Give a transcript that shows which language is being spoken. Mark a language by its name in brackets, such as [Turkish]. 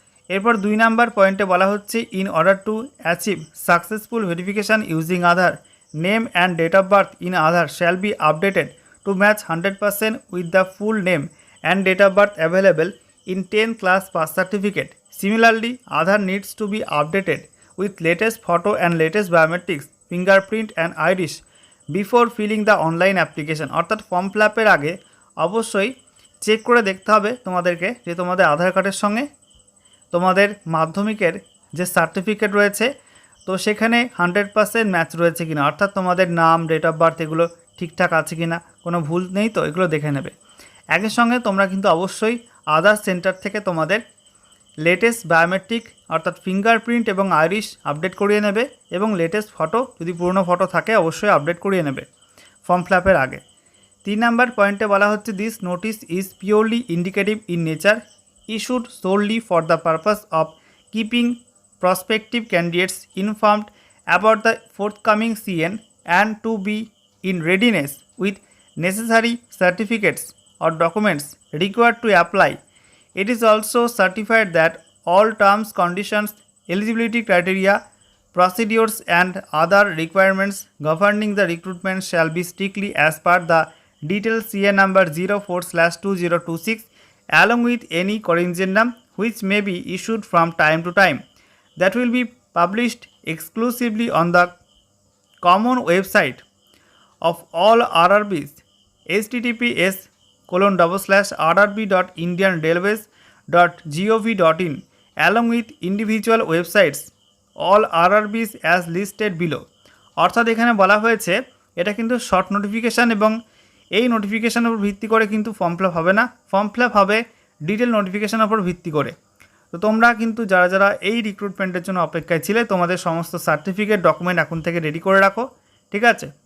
[Bangla] এরপর 2 নাম্বার পয়েন্টে বলা হচ্ছে [English] In order to achieve successful verification using Aadhaar name and date of birth in Aadhaar shall be updated to match 100% with the full name and date of birth available in 10th class pass certificate. Similarly, Aadhaar needs to be updated with latest photo and latest biometrics, fingerprint and iris before filling the online application. [Bangla] অর্থাৎ form fill আপের আগে অবশ্যই check করে দেখতে হবে তোমাদেরকে যে তোমাদের আধার কার্ডের সঙ্গে তোমাদের মাধ্যমিকের যে সার্টিফিকেট রয়েছে তো সেখানে 100% ম্যাচ রয়েছে কিনা, অর্থাৎ তোমাদের নাম, ডেট অফ বার্থ এগুলো ঠিকঠাক আছে কিনা, কোনো ভুল নেই তো এগুলো দেখে নেবে। একই সঙ্গে তোমরা কিন্তু অবশ্যই আধার সেন্টার থেকে তোমাদের লেটেস্ট বায়োমেট্রিক অর্থাৎ ফিঙ্গারপ্রিন্ট এবং আইরিশ আপডেট করিয়ে নেবে এবং লেটেস্ট ফটো যদি পুরনো ফটো থাকে অবশ্যই আপডেট করিয়ে নেবে ফর্ম ফিল আপের আগে। 3 নাম্বার পয়েন্টে বলা হচ্ছে [English] This notice is purely indicative in nature, issued solely for the purpose of keeping prospective candidates informed about the forthcoming CN and to be in readiness with necessary certificates or documents required to apply. It is also certified that all terms, conditions, eligibility criteria, procedures and other requirements governing the recruitment shall be strictly as per the detailed CA number 04/2026 along with any corrigendum which may be issued from time to time. That will be published exclusively on the common website of all RRBs, https://rrb.indianrailways.gov.in, along with individual websites all RRBs as listed below। [Bangla] অর্থাৎ এখানে বলা হয়েছে এটা কিন্তু short notification এবং এই নোটিফিকেশানের উপর ভিত্তি করে কিন্তু ফর্ম ফিল আপ হবে না, ফর্ম ফিল আপ হবে ডিটেল নোটিফিকেশানের উপর ভিত্তি করে। তো তোমরা কিন্তু যারা যারা এই রিক্রুটমেন্টের জন্য অপেক্ষায় ছিলে তোমাদের সমস্ত সার্টিফিকেট ডকুমেন্ট এখন থেকে রেডি করে রাখো, ঠিক আছে?